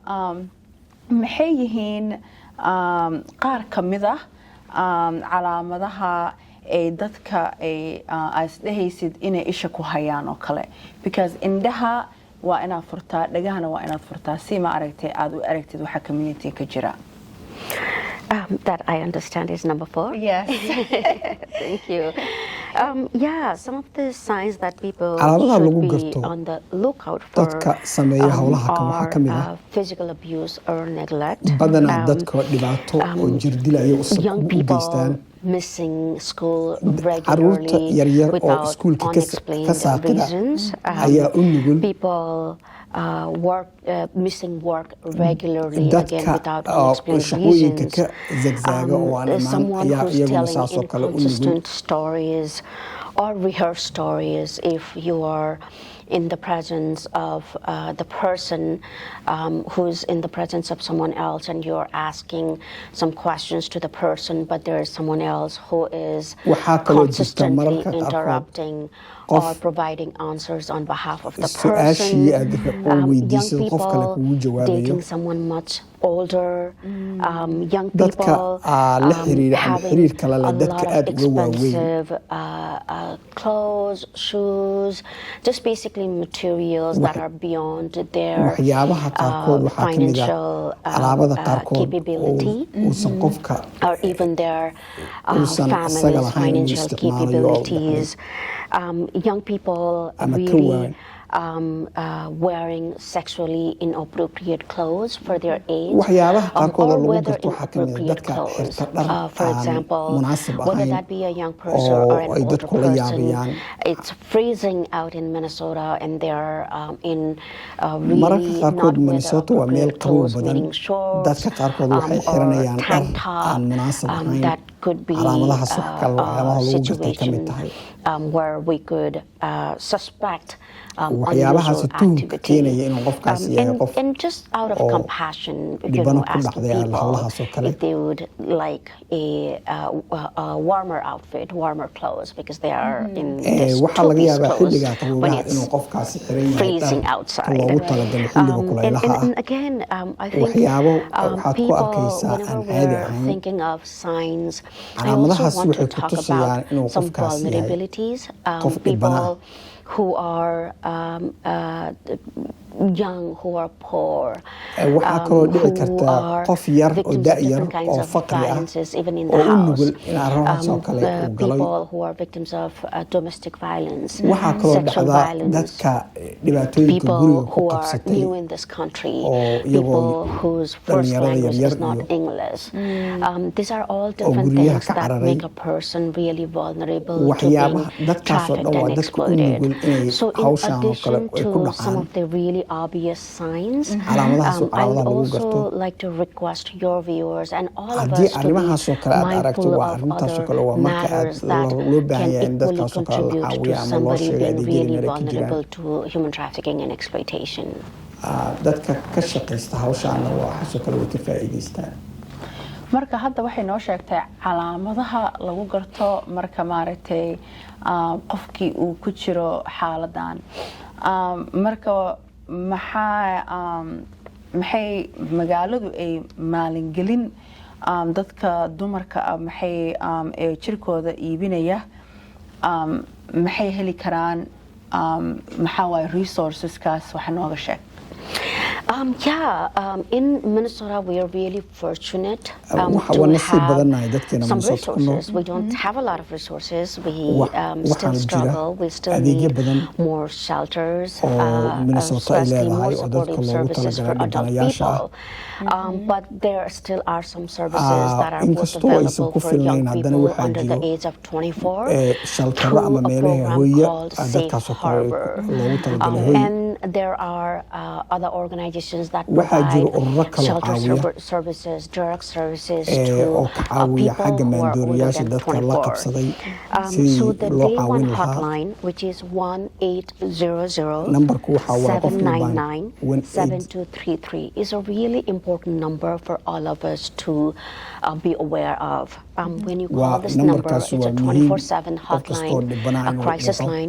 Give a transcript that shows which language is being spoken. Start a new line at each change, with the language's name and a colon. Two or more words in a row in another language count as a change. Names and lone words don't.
Somali: maxay yihiin qaar ka mid ah calaamadaha ay dadka ay isdhehaysid inay isha ku hayaan oo kale because indhaha waa inaad furtaa dhagahana waa inaad furtaa si ma aragtay aad u aragtid waxa community ka jira.
English: That I understand is number 4. Yes. Thank you. Yeah, some of the signs that people
Somali: Calaamadaha lagu
English: should be
Somali: garto
English: on the lookout for
Somali: dadka sameeya hawlaha kan waxaa ka mid ah
English: physical abuse or neglect.
Somali: badanaa dadka dhibaato oo jirdilaya
English: Young
Somali: u
English: people
Somali: geystaan
English: missing school
Somali: caruurta
English: regularly
Somali: yaryar oo
English: without
Somali: iskuulka ka
English: unexplained
Somali: saaqida
English: reasons.
Somali: ayaa u nugul
English: People missing work regularly again
Somali: dadka
English: without
Somali: oo
English: unexplained
Somali: shaqooyinka
English: reasons.
Somali: ka zagzaaga oo aan imaan
English: Someone
Somali: ayaa
English: who's
Somali: iyaguna
English: telling
Somali: saasoo kale u nugul
English: inconsistent stories or rehearsed stories if you are in the presence of the person who's in the presence of someone else and you're asking some questions to the person but there is someone else who is
Somali: waxaa kaloo jirta
English: consistently
Somali: mararka qaarkood
English: interrupting or providing answers on behalf of the
Somali: su-aashii
English: person.
Somali: aad oo
English: Young
Somali: weydiisay qof kale kugu
English: people
Somali: jawaabayo
English: dating someone much older. Young
Somali: dadka
English: people
Somali: la xiriira ama
English: having
Somali: xiriirka la leh
English: a
Somali: dadka
English: lot of
Somali: aad uga waaweyn
English: expensive clothes, shoes, just basically materials that are beyond their
Somali: waxyaabaha qaarkood waxaa ka mid
English: financial
Somali: ah alaabada qaarkood
English: capability.
Somali: uusan qofka
English: Or even their
Somali: uusan isaga
English: family's
Somali: lahayn inuu
English: financial
Somali: isticmaalayo oo
English: capabilities. Young people
Somali: ama ka
English: really
Somali: waaweyn
English: wearing sexually inappropriate clothes for their age,
Somali: waxyaabaha qaarkood oo
English: or
Somali: lagu
English: whether
Somali: garto waxaa ka mid ah
English: inappropriate
Somali: dadka
English: clothes.
Somali: xirta dhar
English: For
Somali: aan
English: example,
Somali: munaasib
English: whether
Somali: ahayn
English: that be a young person or
Somali: oo
English: an
Somali: ay
English: older
Somali: dadku la
English: person.
Somali: yaabayaan
English: It's freezing out in Minnesota and they're in
Somali: mararka
English: really
Somali: qaarkood
English: not
Somali: Minnesota waa meel
English: weather-appropriate
Somali: qabow
English: clothes,
Somali: badan
English: meaning shorts
Somali: dadka qaarkood waxay
English: or
Somali: xiranayaan dhar
English: tank top
Somali: aan munaasib ahayn
English: that could be
Somali: calaamadahaas wax kale waxyaabaha lagu gartay ka mid
English: situation
Somali: tahay
English: where we could suspect
Somali: waxyaabahaasi
English: unusual
Somali: tuhunka
English: activity.
Somali: keenaya inuu qofkaasi yahay qof
English: And just out of
Somali: oo
English: compassion,
Somali: dhibano ku
English: asking
Somali: dhacday
English: people
Somali: hawlahaas oo kale
English: if they would like a warmer outfit, warmer clothes, because they are in this
Somali: waxaa laga
English: two-piece
Somali: yaabaa
English: clothes
Somali: xilligaa
English: when
Somali: qaboobaha
English: it's
Somali: inuu qofkaasi xiran yahay
English: freezing
Somali: dhar
English: outside.
Somali: loogu talagalay xilliga kulaylaha ah
English: And again, I think
Somali: waxyaabo waxaad ku
English: people,
Somali: arkaysaa
English: whenever
Somali: aan caadi
English: we're
Somali: ahayn
English: thinking of signs, I also
Somali: calaamadahaas
English: want to
Somali: waxay ku
English: talk
Somali: tusayaan
English: about
Somali: inuu
English: some
Somali: qofkaasi yahay
English: vulnerabilities.
Somali: qof dhibana
English: People who are young, who are poor,
Somali: waxaa kaloo dhici
English: who
Somali: karta
English: are
Somali: qof yar oo
English: victims of
Somali: da-yar
English: different kinds
Somali: oo
English: of
Somali: faqri ah
English: violences, even in
Somali: oo
English: the
Somali: u
English: house.
Somali: nugul in arrimahaas oo kale uu galay
English: People who are victims of domestic violence,
Somali: waxaa kaloo
English: sexual
Somali: dhacda
English: violence,
Somali: dadka dhibaatooyinka
English: people
Somali: guriga ku
English: who are
Somali: qabsatay
English: new in this country,
Somali: oo iyagoo
English: people whose first
Somali: dhalinyarada
English: language
Somali: yaryar
English: is not
Somali: iyo
English: English. These are all different
Somali: guryaha
English: things
Somali: ka
English: that
Somali: cararay
English: make a person really vulnerable to being
Somali: waxyaabaha dadkaasoo
English: trafficked
Somali: dhan waa
English: and
Somali: dadka u
English: exploited.
Somali: nugul inay
English: So in
Somali: hawshaan oo kale
English: addition
Somali: ay ku
English: to some
Somali: dhacaan
English: of the really obvious signs,
Somali: calaamadahaas oo
English: I
Somali: calaamadaha
English: would
Somali: lagu garto
English: also like to request your viewers and all of
Somali: haddii
English: us to
Somali: arrimahaasoo
English: be
Somali: kale aad aragto
English: mindful
Somali: waa
English: of
Somali: arrintaasoo
English: other
Somali: kale waa marka aad
English: matters that
Somali: loo baahan
English: can
Somali: yahay in
English: equally
Somali: dadkaasoo kale la
English: contribute to
Somali: caawiyo ama loo
English: somebody
Somali: sheego
English: being
Somali: adeegyada
English: really
Somali: meelay ka jiraan
English: vulnerable to human trafficking and exploitation.
Somali: dadka ka shaqaysta hawshaana waxaasoo kale way ka faa'iidaystaan marka hadda waxay noo sheegtay calaamadaha lagu garto marka maaragtay qofkii uu ku jiro xaaladan marka maxay magaaladu ay maalingelin dadka dumarka maxay jirkooda iibinaya maxay heli karaan maxaa waay resourceskaas wax nooga sheeg
English: In Minnesota, we are really fortunate to
Somali: nasiib badannahay
English: have
Somali: dadkeena
English: some
Somali: Minnesota ku nool
English: resources. We don't have a lot of resources. We still
Somali: waxaana jira
English: struggle. We still
Somali: adeegyo
English: need
Somali: badan
English: more shelters,
Somali: oo Minnesota ay
English: especially more
Somali: leedahay oo dadka
English: supportive
Somali: loogu
English: services for
Somali: talagalay
English: adult
Somali: dhibanayaasha ah
English: people. But there still are some services that are both
Somali: inkastoo aysan
English: available
Somali: ku
English: for
Somali: filnayn
English: young
Somali: haddana
English: people
Somali: waxaa
English: under the
Somali: jiro
English: age of 24
Somali: shaltaro
English: through
Somali: ama
English: a
Somali: meelaha
English: program
Somali: hooya
English: called Safe
Somali: dadkaasoo kale
English: Harbor.
Somali: loogu talagalay hooy
English: And there are other organizations that
Somali: waxaa jiro
English: provide
Somali: ururo kaloo
English: shelter
Somali: caawiya
English: services, drug services
Somali: oo
English: to
Somali: ka caawiya xagga
English: people who are older
Somali: maandooriyaasha
English: than
Somali: dadka la
English: 24.
Somali: qabsaday
English: So
Somali: sidii
English: the
Somali: loo
English: day one
Somali: caawin lahaa
English: hotline, which is 1-800-799-7233, is a really important important number for all of us to be aware of. When you call this number, it's a 24/7 hotline, a crisis line.